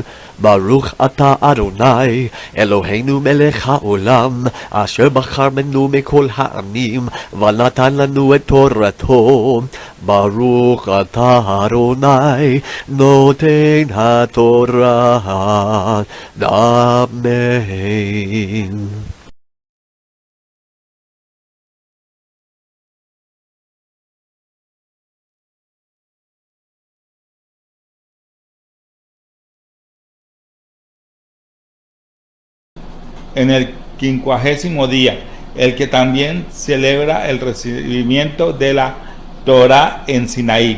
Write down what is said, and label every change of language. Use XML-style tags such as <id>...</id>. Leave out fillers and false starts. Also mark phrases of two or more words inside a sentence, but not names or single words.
<he>ברוך אתה אדוני אלוהינו מלך העולם אשר בחר בנו מכל העמים ונתן לנו את תורתו. ברוך אתה אדוני נותן התורה. Amen.</he> <es>En el 50º día, el que también celebra el recibimiento de la Torah en Sinaí.</es>